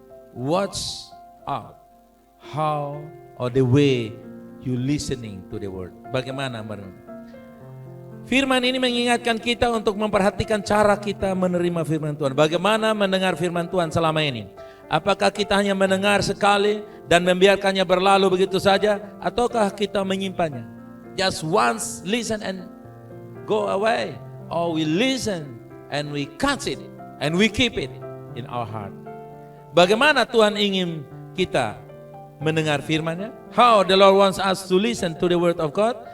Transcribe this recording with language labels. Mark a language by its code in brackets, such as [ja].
[en] Watch out how or the way you listening to the word. [id] Bagaimana merenung? Firman ini mengingatkan kita untuk memperhatikan cara kita menerima firman Tuhan. Bagaimana mendengar firman Tuhan selama ini? Apakah kita hanya mendengar sekali dan membiarkannya berlalu begitu saja, ataukah kita menyimpannya? [en] Just once listen and go away, or we listen and we catch it and we keep it in our heart. [id] Bagaimana Tuhan ingin kita mendengar firman-Nya? [en] How the Lord wants us to listen to the word of God?